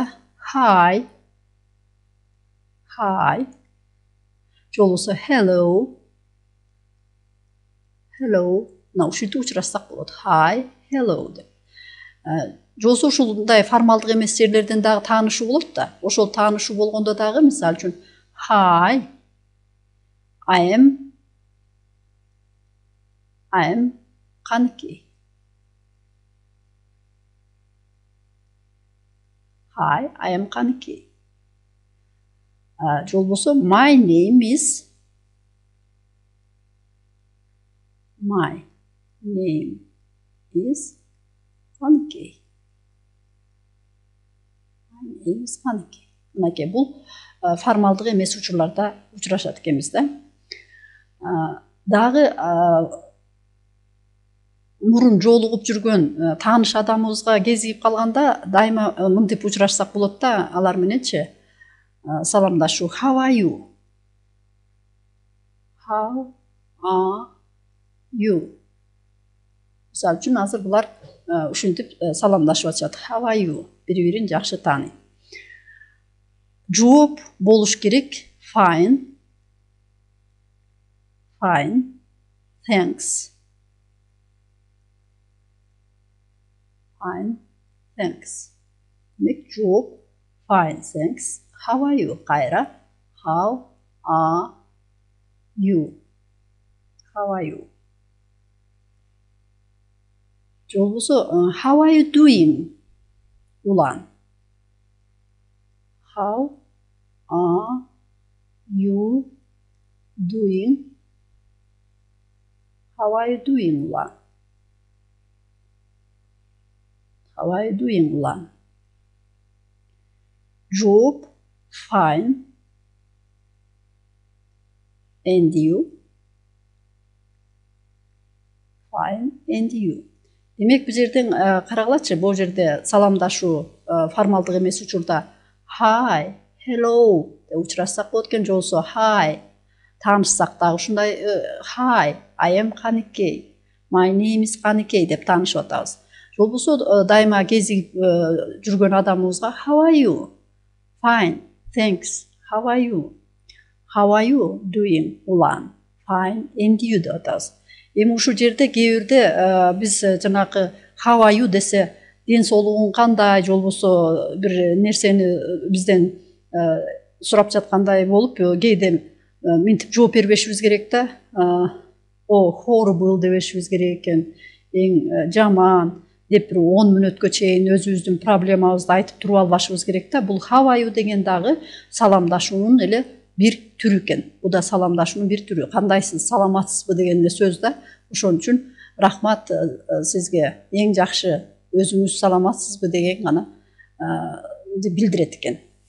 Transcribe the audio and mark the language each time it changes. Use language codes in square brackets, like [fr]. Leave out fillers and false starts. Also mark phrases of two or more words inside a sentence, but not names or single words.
[en] Hi, hi. [ky] Же болбосо [en] hello, hello. [ky] Мына ушинтип учурашсак болот. [en] Hi, hello деп. [ky] Же болбосо ушундай формалдык эмес жерлерден дагы таанышуу болот да. Ошол таанышуу болгондо дагы мисалы үчүн [en] hi, I am Каныкей. Hi, I am Каныкей. [ky] Же болбосо [en] my name is Каныкей. [ky] Мынакей бул формалдык эмес учурларда учурашат экенбиз да. Дагы мурун жолугуп жүргөн тааныш адамыбызга кезигип калганда дайыма мынтип учурашсак болот да, алар мененчи саламдашуу. [en] How are you? How are you? [ky] Мисалы үчүн азыр булар ушинтип саламдашып атышат. [en] How are you? [ky] Бири-бирин жакшы тааный. Жооп болуш керек. [en] Fine, thanks. Fine, thanks. [ky] Демек жооп [en] fine, thanks. How are you? Кайра. How are you? How are you? [ky] Же болбосо [en] how are you doing? Улан. How are you doing? How are you doing, улан? How are you doing, улан? Жооп fine, and you? Fine, and you. [ky] Демек бул жерден карагылачы, бул жерде саламдашуу формалдык эмес учурда [en] hi, hello [ky] деп учурашсак болот экен. Же болбосо hi, таанышсак дагы ушундай [en] hi, I am Каныкей, my name is Каныкей [ky] деп таанышып атабыз. Же болбосо дайыма кезигип жүргөн адамыбызга [en] how are you? Fine, thanks. How are you? How are you doing, улан? Fine, and you [ky] деп атабыз. Эми ушул жерде кээ бирде биз жанагы [en] how are you [ky] десе ден соолугуң кандай, же болбосо бир нерсени бизден сурап жаткандай болуп кээде минтип жооп бербешибиз керек да. Horrible дебешибиз керек экен, эң жаман деп бир 10 мүнөткө чейин өзүбүздүн проблемабызды айтып туруп албашыбыз керек да. Бул [en] how are you [ky] деген дагы саламдашуунун эле бир түрү экен. Бул да саламдашуунун бир түрү. Кандайсыз, саламатсызбы деген эле сөз да. Ошон үчүн рахмат сизге, эң жакшы өзүңүз саламатсызбы деген гана билдирет экен.